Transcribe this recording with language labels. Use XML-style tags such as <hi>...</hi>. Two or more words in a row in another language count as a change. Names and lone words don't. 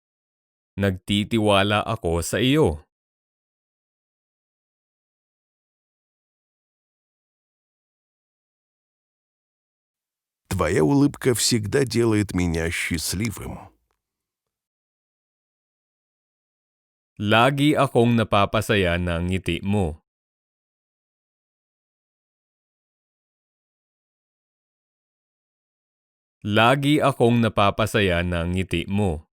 <tl>Nagtitiwala ako sa iyo.</tl> <ru>Твоя улыбка всегда делает меня счастливым.</ru> <tl>Lagi akong napapasaya ng ngiti mo. Lagi akong napapasaya ng ngiti mo.</tl>